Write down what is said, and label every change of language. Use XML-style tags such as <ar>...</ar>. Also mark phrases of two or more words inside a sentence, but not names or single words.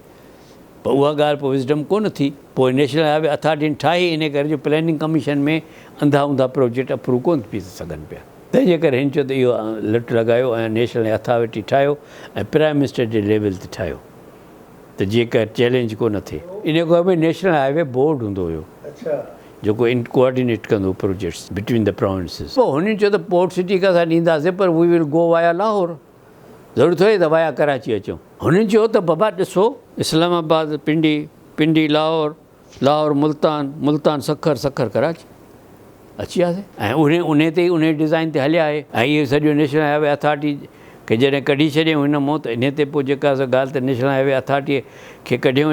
<sd>पर उहा ॻाल्हि पोइ विज़डम कोन थी। पोइ नेशनल हाईवे अथॉरिटी ठाही, इन करे जो प्लैनिंग कमीशन में अंधा ऊंधा प्रोजेक्ट अप्रूव कोन थी सघनि पिया। तंहिंजे करे हिन चयो त इहो लट लॻायो ऐं नेशनल अथॉरिटी ठाहियो ऐं</sd> <en>prime minister</en> <sd>जे लेवल ते ठाहियो, त जेका चैलेंज कोन थिए। इन खां पोइ नेशनल हाईवे बोर्ड हूंदो हुयो जेको कोऑर्डिनेट कंदो</sd> <en>projects between the provinces.</en> <sd>पोइ हुननि चयो त पोर्ट सिटी खां असां ॾींदासीं, पर</sd> <en>we will go via Lahore,</en> <sd>ज़रूरत हुई त वाया कराची अचूं। हुननि चयो त बाबा ॾिसो, इस्लामाबाद पिंडी लाहौर मुल्तान सखर कराची अची वियासीं। ऐं उन ते ई उन डिज़ाइन ते हलिया आहे। ऐं इहो सॼो नेशनल हाईवे अथॉरिटी खे जॾहिं कढी छॾियऊं हिन मां, त इन ते पोइ जेका ॻाल्हि त नेशनल हाईवे अथॉरिटीअ खे कढियऊं।</sd>